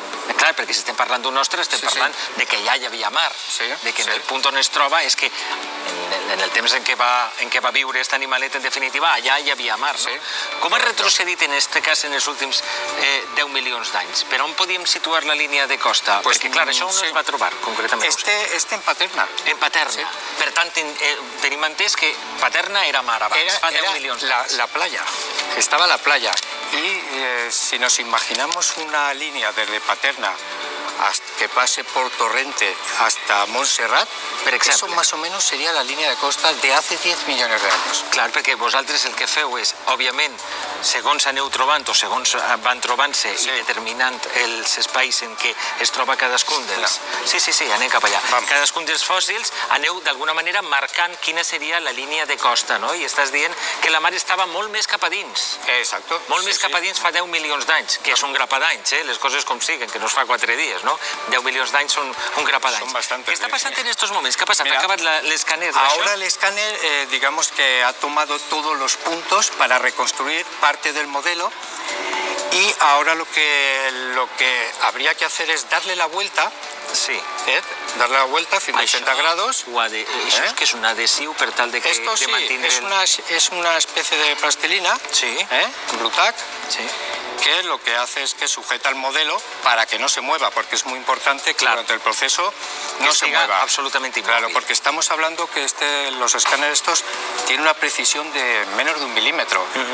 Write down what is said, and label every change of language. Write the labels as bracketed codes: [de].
[ca] Clar, perquè si estem parlant d'un ostre, estem parlant de que ja hi havia mar, de que en el punt on es troba és que en el temps en què va viure aquest animalet, en definitiva, allà hi havia mar, no? Com ha retrocedit en aquest cas en els últims 10 milions d'anys? Per on podíem situar la línia de costa? Perquè, clar, això on es va trobar, concretament? [es] Este en Paterna. En Paterna. [ca] Per tant, tenim entès que Paterna era mar abans, fa 10 milions d'anys. [es] La playa, estaba la playa. Y si nos imaginamos una línea desde Paterna que pase por Torrente hasta Montserrat, eso más o menos seria la [ca] línia [es] de costa de hace 10 [ca] milions d'anys. Clar, perquè vosaltres el que feu és, òbviament, segons aneu trobant o segons van trobant-se i determinant els espais en què es troba cadascun dels... Sí, anem cap allà. Cadascun dels fòssils aneu d'alguna manera marcant quina seria la línia de costa, no? I estàs dient que la mar estava molt més cap a dins. [es] Exacto. [ca] Molt més cap a dins fa 10 milions d'anys, que és un grapa d'anys, les coses com siguen, que no es fa 4 dies, no? 10 milions d'anys són un grapa d'anys. Què està passant en estos moments? [es] ¿Qué ha pasado? ¿Ha acabado el escáner? Ahora el escáner, digamos que ha tomado todos los puntos para reconstruir parte del modelo y ahora lo que habría que hacer es darle la vuelta. Sí. Darle la vuelta a 180 grados. [ca] Això és que és un adhesiu per tal de que [es] Esto sí, es una especie de plastilina, Brutac, que lo que hace es que sujeta el modelo para que no se mueva, porque es muy importante que durante el proceso no se mueva. Absolutamente inmóvil. Claro, porque estamos hablando que los escáneres estos tienen una precisión de menos de 1 milímetro.